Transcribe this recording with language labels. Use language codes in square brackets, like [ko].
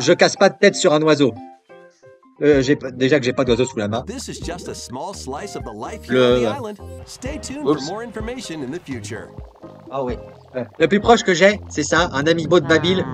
[fr] Je casse pas de tête sur un oiseau. Déjà que j'ai pas d'oiseau sous la main. [en] This is just a small slice of the life here [fr] Le- [en] on the island. Stay tuned [fr] Oups. [en] for more information in the future. [fr] Ah oui. Le plus proche que j'ai, c'est ça, un amiibo de Babil.